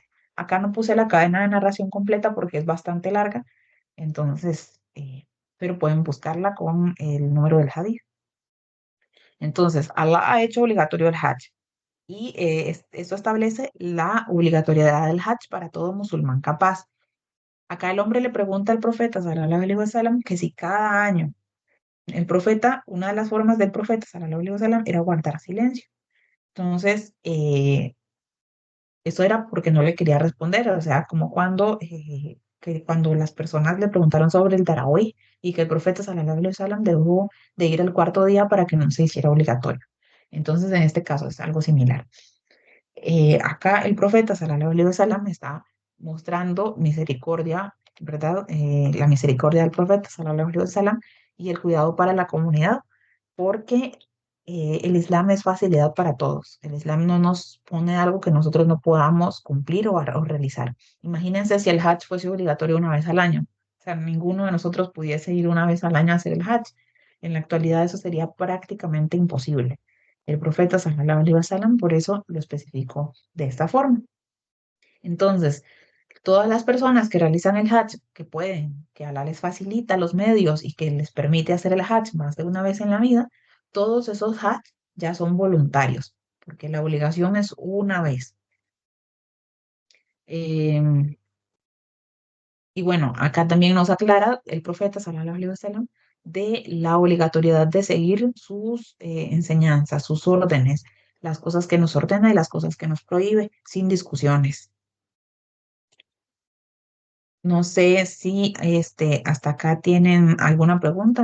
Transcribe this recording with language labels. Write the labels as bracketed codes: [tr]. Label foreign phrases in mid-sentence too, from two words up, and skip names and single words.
[es] Acá no puse la cadena de narración completa porque es bastante larga, entonces, pero pueden buscarla con el número del hadith. Entonces, Allah ha hecho obligatorio el Hajj y esto establece la obligatoriedad del Hajj para todo musulmán capaz. Acá el hombre le pregunta al profeta, [ar] صلى الله عليه وسلم, [es] que si cada año el profeta, una de las formas del profeta, [ar] صلى الله عليه وسلم, [es] era guardar silencio. Entonces, eso era porque no le quería responder, o sea, como cuando las personas le preguntaron sobre el Tarawih y que el profeta [ar] صلى الله عليه وسلم [es] dejó de ir al cuarto día para que no se hiciera obligatorio. Entonces, en este caso es algo similar. Acá el profeta [ar] صلى الله عليه وسلم [es] está mostrando misericordia, ¿verdad? La misericordia del profeta [ar] صلى الله عليه وسلم [es] y el cuidado para la comunidad, porque el Islam es facilidad para todos. El Islam no nos pone algo que nosotros no podamos cumplir o realizar. Imagínense si el Hajj fuese obligatorio una vez al año. O sea, ninguno de nosotros pudiese ir una vez al año a hacer el Hajj. En la actualidad eso sería prácticamente imposible. El profeta [ar] صلى الله عليه وسلم [es] por eso lo especificó de esta forma. Entonces, todas las personas que realizan el Hajj, que pueden, que Allah les facilita los medios y que les permite hacer el Hajj más de una vez en la vida, todos esos Hajj ya son voluntarios, porque la obligación es una vez. Em, y bueno, acá también nos aclara el profeta [ar] صلى الله عليه وسلم [es] de la obligatoriedad de seguir sus enseñanzas, sus órdenes, las cosas que nos ordena y las cosas que nos prohíbe, sin discusiones. No sé si hasta acá tienen alguna pregunta.